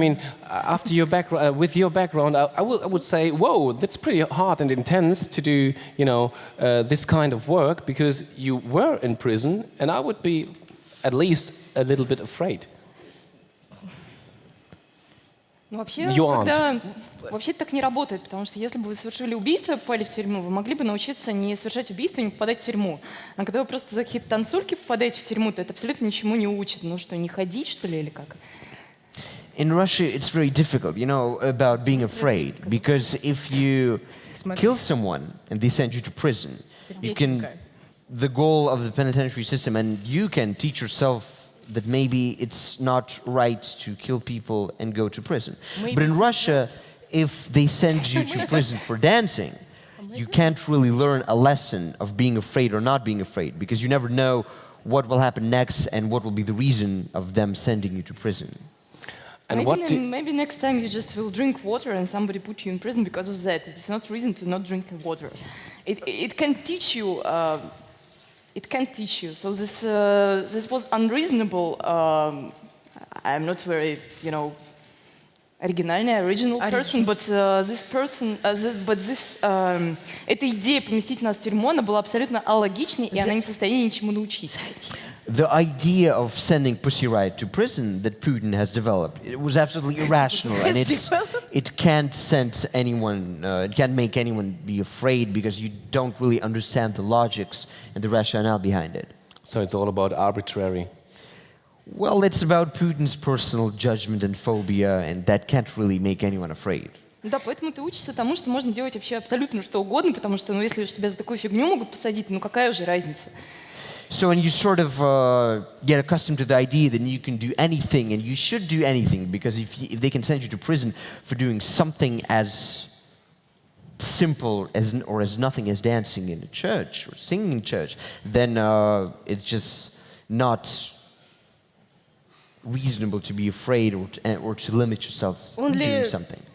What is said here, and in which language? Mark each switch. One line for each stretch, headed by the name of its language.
English: mean, after your background, with your background, I would say, whoa, that's pretty hard and intense to do, this kind of work because you were in prison, and I would be at least a little bit afraid.
Russian: Ну, вообще,
English: You aren't.
Russian: вообще так не работает, потому что если бы вы совершили убийство и попали в тюрьму, вы могли бы научиться не совершать убийство и не попадать в тюрьму. А когда вы просто за какие-то танцульки попадаете в тюрьму, то это абсолютно ничему не учит. Ну что, не ходить, что ли, или как?
English: In Russia, it's very difficult, about being afraid, because if you kill someone and they send you to prison, the goal of the penitentiary system, and you can teach yourself that maybe it's not right to kill people and go to prison. But in Russia, if they send you to prison for dancing, you can't really learn a lesson of being afraid or not being afraid, because you never know what will happen next and what will be the reason of them sending you to prison. And Maybe next time you just will drink water and somebody put you in prison because of that. It's not reason to not drink water. It can teach you. It can teach you. So this was unreasonable. I'm not very, original person, but
Russian: эта идея поместить нас в тюрьму, она была абсолютно алогичной, и она не в состоянии ничему научить.
English: The idea of sending Pussy Riot to prison that Putin has developed, it was absolutely irrational, and it can't send anyone, it can't make anyone be afraid because you don't really understand the logics and the rationale behind it. So it's all about arbitrary. Well, it's about Putin's personal judgment and phobia, and that can't really make anyone afraid.
Russian: Да, поэтому ты учишься тому, что можно делать вообще абсолютно что угодно, потому что, если уж тебя за такую фигню могут посадить, какая уже разница?
English: So when you sort of get accustomed to the idea that you can do anything and you should do anything, because if they can send you to prison for doing something as simple as nothing as dancing in a church or singing in church, then it's just not reasonable to be afraid or to limit yourself in doing something.